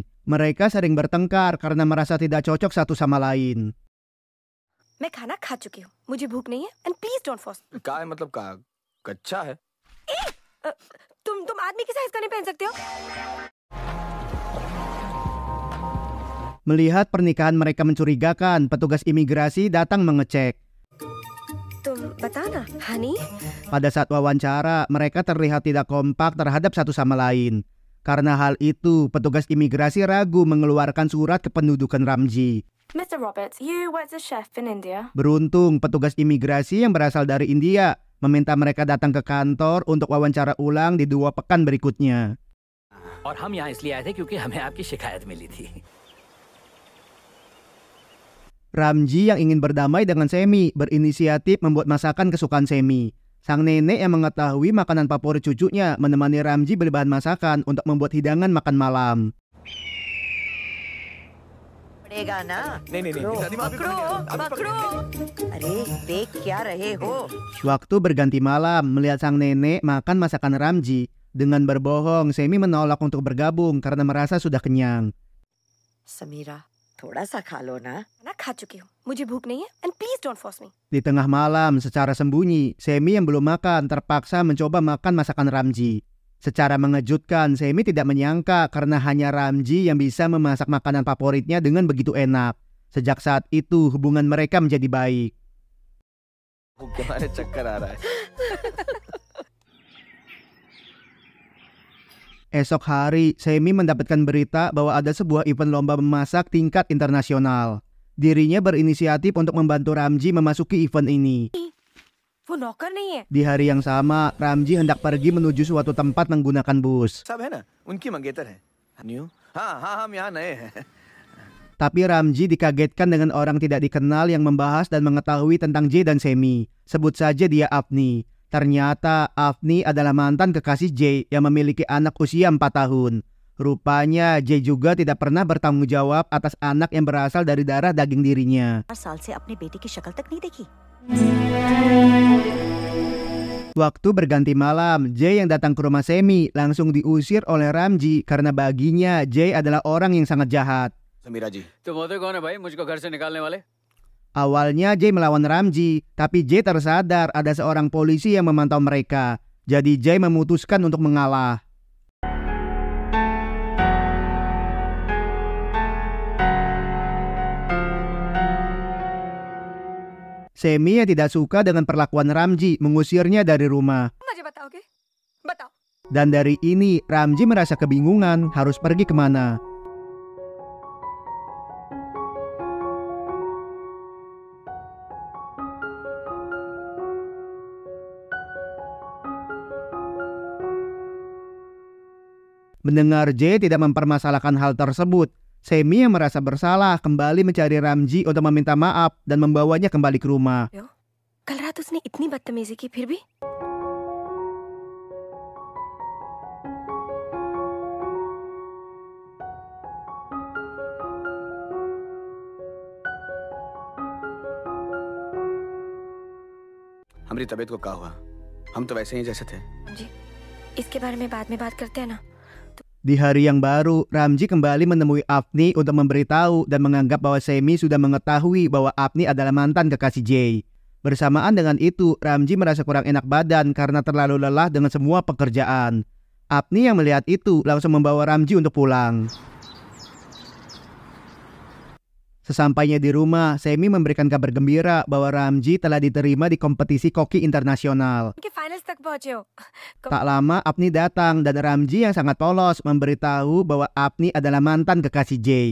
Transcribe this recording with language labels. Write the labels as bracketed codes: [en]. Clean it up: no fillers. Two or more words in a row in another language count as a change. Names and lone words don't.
[id] Mereka sering bertengkar karena merasa tidak cocok satu sama lain. [hi] मैं खाना खा चुकी हूँ. मुझे भूख नहीं है. [en] And please don't force me. [hi] का है मतलब का कच्चा है? तुम आदमी की साइज का नहीं पहन सकते हो? [id] Melihat pernikahan mereka mencurigakan, petugas imigrasi datang mengecek. [hi] तुम बताना, honey. [id] Pada saat wawancara, mereka terlihat tidak kompak terhadap satu sama lain. Karena hal itu, petugas imigrasi ragu mengeluarkan surat kependudukan Ramji. [en] Mr. Roberts, you worked as a chef in India. [id] Beruntung, petugas imigrasi yang berasal dari India meminta mereka datang ke kantor untuk wawancara ulang di 2 pekan berikutnya. [hi] और हम यहाँ इसलिए आए थे क्योंकि हमें आपकी शिकायत मिली थी. [id] Ramji yang ingin berdamai dengan Semi berinisiatif membuat masakan kesukaan Semi. Sang nenek yang mengetahui makanan favorit cucunya menemani Ramji beli bahan masakan untuk membuat hidangan makan malam. Waktu berganti malam, melihat sang nenek makan masakan Ramji, dengan berbohong Semi menolak untuk bergabung karena merasa sudah kenyang. [hi] समीरा थोड़ा सा खा लो ना. खाना खा चुकी हूँ. मुझे भूख नहीं है. [en] And please don't force me. [id] Di tengah malam, secara sembunyi, Semi yang belum makan terpaksa mencoba makan masakan Ramji. Secara mengejutkan, Semi tidak menyangka karena hanya Ramji yang bisa memasak makanan favoritnya dengan begitu enak. Sejak saat itu, hubungan mereka menjadi baik. Esok hari, Semi mendapatkan berita bahwa ada sebuah event lomba memasak tingkat internasional. Dirinya berinisiatif untuk membantu Ramji memasuki event ini. [hi] वो नौकर नहीं है. [id] Di hari yang sama, Ramji hendak pergi menuju suatu tempat menggunakan bus. [hi] सब है ना, उनकी मंगेतर है. न्यू? हाँ, हम यहाँ नए हैं. [id] Tapi Ramji dikagetkan dengan orang tidak dikenal yang membahas dan mengetahui tentang Jay dan Semi. Sebut saja dia Afni. Ternyata Afni adalah mantan kekasih Jay yang memiliki anak usia 4 tahun. Rupanya Jay juga tidak pernah bertanggung jawab atas anak yang berasal dari darah daging dirinya. [hi] 4 साल से अपने बेटे की शक्ल तक नहीं देखी। [id] Waktu berganti malam, Jay yang datang ke rumah Semi langsung diusir oleh Ramji karena baginya Jay adalah orang yang sangat jahat. [hi] समीरा जी तुम होते कौन है भाई मुझको घर से निकालने वाले? [id] Awalnya Jay melawan Ramji, tapi Jay tersadar ada seorang polisi yang memantau mereka. Jadi Jay memutuskan untuk mengalah. Semi yang tidak suka dengan perlakuan Ramji mengusirnya dari rumah. [hi] मुझे बताओगे? बताओ। [id] Dan dari ini Ramji merasa kebingungan harus pergi kemana. Mendengar Jay tidak mempermasalahkan hal tersebut, Semi yang merasa bersalah kembali mencari Ramji untuk meminta maaf dan membawanya kembali ke rumah. [hi] कल रात उसने इतनी बदतमीजी की फिर भी हमारी तबीयत को क्या हुआ? हम तो वैसे ही जैसे थे। जी इसके बारे में बाद में बात करते हैं ना। [id] Di hari yang baru, Ramji kembali menemui Afni untuk memberitahu dan menganggap bahwa Semi sudah mengetahui bahwa Afni adalah mantan kekasih Jay. Bersamaan dengan itu, Ramji merasa kurang enak badan karena terlalu lelah dengan semua pekerjaan. Afni yang melihat itu langsung membawa Ramji untuk pulang. Sesampainya di rumah, Semi memberikan kabar gembira bahwa Ramji telah diterima di kompetisi koki internasional. [hi] के फाइनल्स तक पहुंचे हो। [id] Tak lama Afni datang dan Ramji yang sangat polos memberitahu bahwa Afni adalah mantan kekasih Jay.